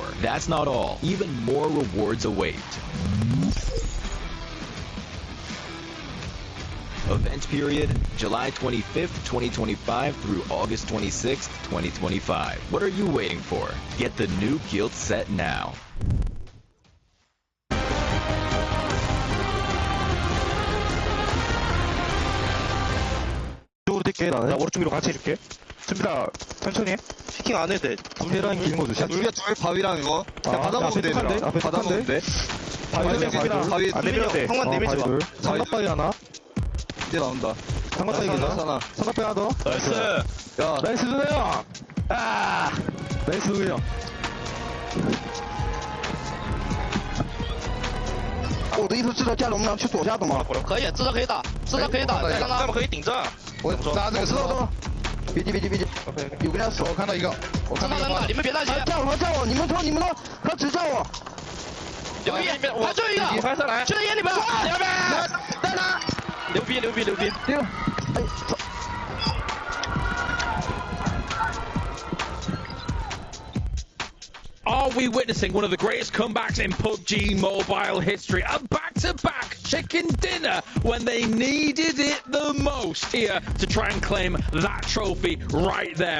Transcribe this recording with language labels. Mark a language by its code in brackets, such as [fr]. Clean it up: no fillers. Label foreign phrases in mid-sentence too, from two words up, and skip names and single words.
[en] That's not all. Even more rewards await. Event period, July 25th, 2025 through August 26th, 2025. What are you waiting for? Get the new guild set now. [ko] 나 오른쪽으로 같이 해줄게. 준비다. 천천히 해. 피킹 안 해도 돼. 둘이랑 긴 거도. 우리가 둘 바위랑 이거. 그냥 받아먹으면 돼. 앞에 받아먹으면 돼. 바위 안 내밀어도 돼. 형만 내밀지 마. 삼각바위 하나. 이제 나온다. 삼각바위 하나. 삼각바위 하나 더. 나이스. 야, 나이스 주세요. 아, 나이스 주세요. [zh] 我的意思是这架龙能去左下的吗？可以，至少可以打，至少可以打，再让他们可以顶着。我打这个知道。别急，有个人手，我看到一个，我看到一个，你们别担心。叫我，你们说，他只叫我。牛逼，我就一个，你翻上来，就在眼里边，牛逼，带他，牛逼。 [en] Are we witnessing one of the greatest comebacks in PUBG Mobile history? A back-to-back chicken dinner when they needed it the most here to try and claim that trophy right there.